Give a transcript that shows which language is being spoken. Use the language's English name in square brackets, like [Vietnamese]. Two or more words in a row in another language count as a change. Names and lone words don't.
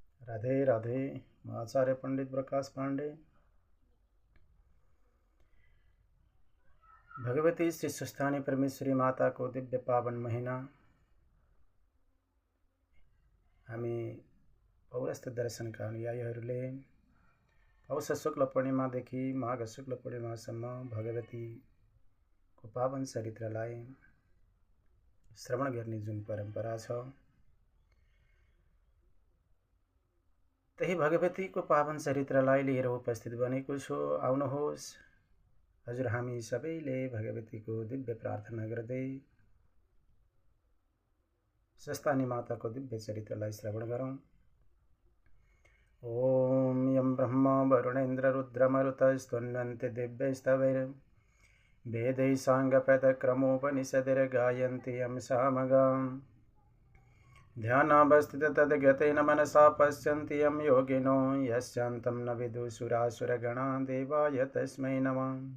[Hindi] राधे राधे। मैं आचार्य पंडित प्रकाश पांडे। [Nepali] भगवती श्री सुस्थानी परमेश्वरी माता को दिव्य पावन महीना हामी पौरस्थ दर्शनका अनुयायीहरूले पौष शुक्ल पूर्णिमादेखि माघ शुक्ल पूर्णिमासम्म भगवतीको पावन चरित्रलाई श्रवण गर्ने जुन परम्परा छ, त्यही भगवतीको पावन चरित्रलाई लिएर उपस्थित बनेको छु। आउनुहोस् हजुर, हामी सबैले भगवतीको दिव्य प्रार्थना गर्दै सुस्थानी माताको दिव्य चरित्रलाई श्रवण गरौँ। [Sanskrit] ओम यं ब्रह्मा वरुणेन्द्र रुद्रमरुतस्तुन्वन्ति दिव्यैस्तवैः वेदैः साङ्गपदक्रमोपनिषदिर्गायन्ति यं सामगाम्। ध्यानावस्थित तद्गतेन मनसा पश्यन्ति यं योगिनो यस्यान्तं न विदुषुरासुरगणा देवाय तस्मै नमः।